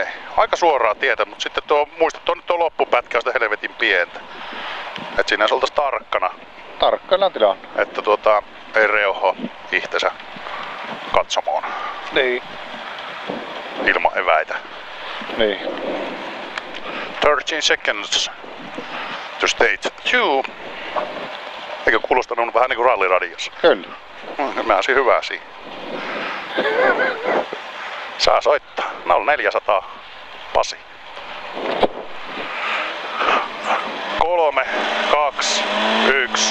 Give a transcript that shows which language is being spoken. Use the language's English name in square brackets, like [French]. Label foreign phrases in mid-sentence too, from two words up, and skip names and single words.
[Finnish] Aika suoraa tietä, mutta sitten muista tuo loppupätkä on sitä helvetin pientä. Et siinä oltaisiin tarkkana, Tarkkaillaan tilanne. että ei reuho itsensä katsomaan Niin. ilman eväitä. Niin. [English] 13 seconds to stage 2. [Finnish] Eikö kuulostanut vähän niinku ralliradiossa? Kyllä. Mä olisin hyvä siinä. Saa soittaa. 0400 Pasi. 3, 2, 1.